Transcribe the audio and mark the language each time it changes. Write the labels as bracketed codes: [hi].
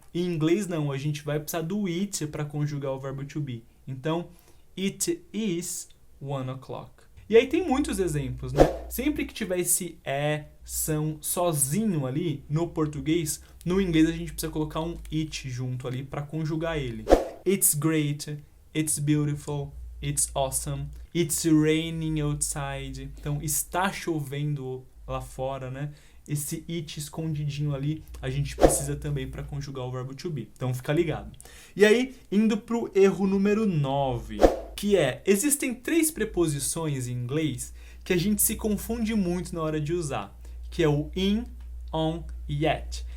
[pt] Em inglês não, a gente vai precisar do it para conjugar o verbo to be. Então, [en] it is 1 o'clock. [pt] E aí tem muitos exemplos, né? Sempre que tiver esse são sozinho ali no português, no inglês a gente precisa colocar um it junto ali para conjugar ele. [en] It's great, it's beautiful, it's awesome, it's raining outside. [pt] Então, está chovendo lá fora, né? Esse it escondidinho ali, a gente precisa também para conjugar o verbo to be. Então, fica ligado. E aí, indo pro erro número 9, que existem 3 preposições em inglês que a gente se confunde muito na hora de usar, que é o in, on e at.